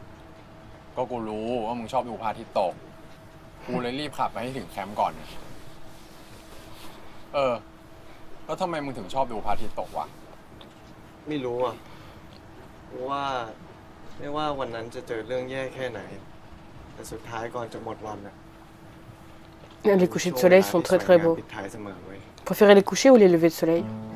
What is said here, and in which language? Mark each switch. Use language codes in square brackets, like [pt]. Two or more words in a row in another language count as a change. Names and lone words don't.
[th] ก็กูรู้ว่ามึงชอบดูพระอาทิตย์ตก กูเลยรีบขับไปให้ถึงแคมป์ก่อน แล้วทำไมมึงถึงชอบดูพระอาทิตย์ตกวะ ไม่รู้อ่ะเพราะว่าไม่ว่าวันนั้นจะเจอเรื่องแย่แค่ไหน แต่สุดท้ายก่อนจะหมดวันอ่ะ [fr] Les couchers de soleil sont très très beaux. [th] ปิดท้ายเสมอเว้ย [fr] Préférez les couchers ou les levées de soleil?